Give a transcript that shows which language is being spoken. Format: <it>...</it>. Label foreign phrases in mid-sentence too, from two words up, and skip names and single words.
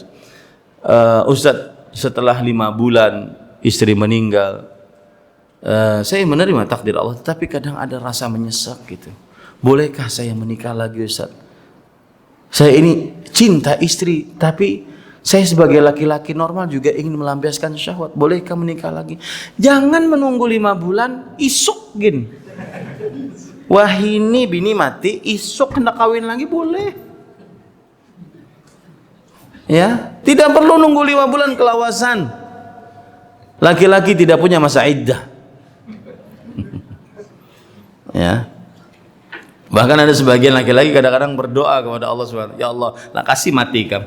<id>Ustadz, setelah 5 bulan istri meninggal, saya menerima takdir Allah, tetapi kadang ada rasa menyesal gitu. Bolehkah saya menikah lagi Ustaz? Saya ini cinta istri, tapi saya sebagai laki-laki normal juga ingin melampiaskan syahwat. Bolehkah menikah lagi? Jangan menunggu 5 bulan,</id> <bjn>isuk gin. Wah ini bini mati, isuk hendak kawin lagi boleh.</bjn> <id>Ya, tidak perlu nunggu 5 bulan kelawasan. Laki-laki tidak punya masa iddah. Ya. Bahkan ada sebagian laki-laki kadang-kadang berdoa kepada Allah SWT,</id> <ar>يا الله,</ar> <id>lah kasih mati kamu.</id>